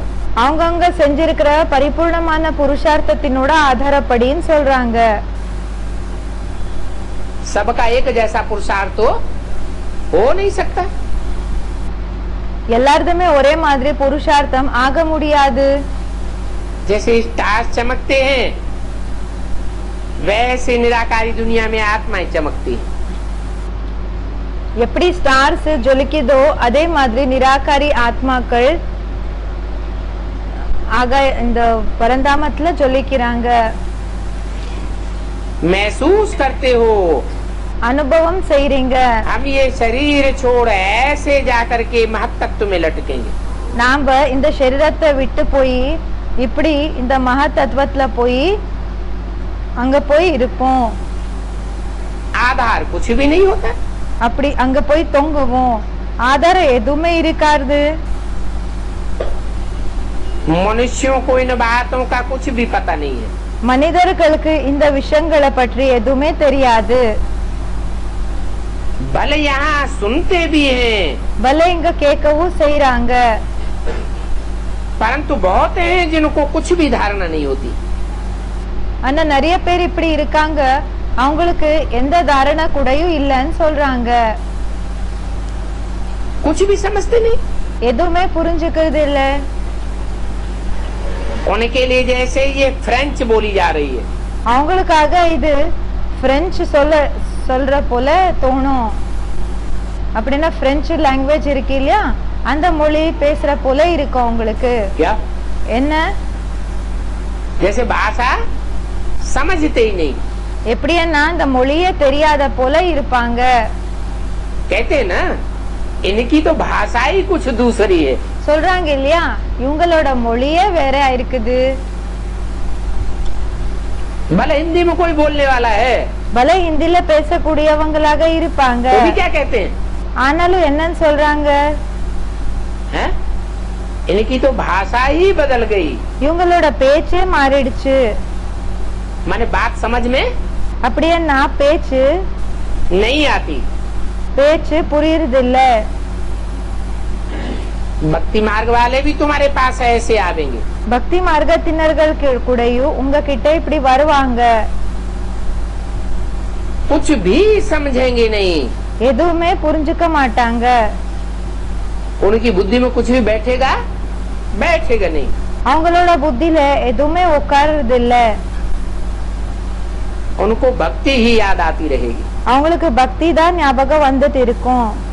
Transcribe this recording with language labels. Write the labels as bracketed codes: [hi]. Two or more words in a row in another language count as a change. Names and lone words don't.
[ta] அவங்கவங்க செஞ்சிருக்கிற பரிபூர்ணமான புருஷார்த்தத்தினோட ஆதாரப்படின்னு சொல்றாங்க. [hi] सबका एक जैसा पुरुषार्थ तो हो नहीं सकता। [ta] எல்லாருதுமே ஒரே மாதிரி புருஷார்த்தம் ஆக முடியாது. [hi] जैसे स्टार चमकते हैं वैसे निराकारी दुनिया में आत्माएं चमकती है। [ta] எப்படி ஸ்டார்ஸ் ஜொலிக்குதோ அதே மாதிரி நிராகாரி ஆத்மாக்கள் ஆக இந்த பரந்தாமத்துல ஜொலிக்கிறாங்க. [hi] महसूस करते हो [ta] அனுபவம் செய்றீங்க. [hi] हम ये शरीर छोड़ ऐसे जाकर के महत्त्व में लटकेंगे। [ta] நாம இந்த சரீரத்தை விட்டு போய் இப்படி இந்த மகா தத்துவத்துல போய் அங்க போய் இருப்போம். [hi] आधार कुछ भी नहीं होता। [ta] அப்படி அங்க போய் தொங்குவோம். ஆதாரம் எதுவுமே இருக்காது. [hi] मनुष्यों को इन बातों का कुछ भी पता नहीं है। [ta] மனிதர்களுக்கு இந்த விஷயங்களை பற்றி எதுவுமே தெரியாது. [hi] भले यहाँ सुनते भी हैं [ta] பல இங்க கேட்கவும் செய்றாங்க. [hi] परंतु बहुत हैं जिनको कुछ भी धारणा नहीं होती। [ta] ஆனா நிறைய பேர் இப்படி இருக்காங்க, அவங்களுக்கு எந்த தாரணை கூடயும் இல்லைன்னு சொல்றாங்க. [hi] कुछ भी समझते नहीं। [ta] எதுவுமே புரிஞ்சுக்கிறது இல்ல. [hi] उनके लिए जैसे ये फ्रेंच बोली जा रही है, [ta] அவங்களுக்காக இது பிரெஞ்சு சொல்ற போல தோணும். அப்படின்னா [en] French language [ta] இருக்கு இல்லையா, அந்த மொழி பேசுற போல இருக்கும் அவங்களுக்கு. [hi] क्या [ta] என்ன [hi] जैसे भाषा समझते ही नहीं। [ta] எப்படின்னா இந்த மொழியே தெரியாத போல இருப்பாங்க. [hi] कहते हैं ना इनकी तो भाषा ही कुछ दूसरी है। [ta] சொல்றாங்க இல்லையா, இவங்களோட மொழியே வேற இருக்குது. [hi] भले हिंदी में कोई बोलने वाला है [ta] பல ஹிந்தில பேசக்கூடியவங்களாக இருப்பாங்க. [hi] वो भी क्या कहते हैं [ta] ஆனாலும் என்னன்னு சொல்றாங்க, [hi] हैं? इनकी तो भाषा ही बदल गई। [ta] இவங்களோட பேச்சே மாறிடுச்சு. [hi] माने बात समझ में [ta] அப்படின்னா பேச்சு [hi] नहीं आती। [ta] புரியுறது இல்ல. [hi] भक्ति मार्ग वाले भी तुम्हारे पास ऐसे आवेंगे। [ta] பக்தி மார்க்கத்தினர்கள் கூடயும் உங்ககிட்ட இப்படி வருவாங்க. [hi] कुछ भी समझेंगे नहीं। [ta] எதுவுமே புரிஞ்சுக்க மாட்டாங்க. [hi] उनकी बुद्धि में कुछ भी बैठेगा नहीं। [ta] அவங்களோட புத்தியில எதுவுமே உட்கார்றது இல்ல. [hi] उनको भक्ति ही याद आती रहेगी। [ta] அவங்களுக்கு பக்தி தான் ஞாபகம் வந்துட்டு இருக்கும்.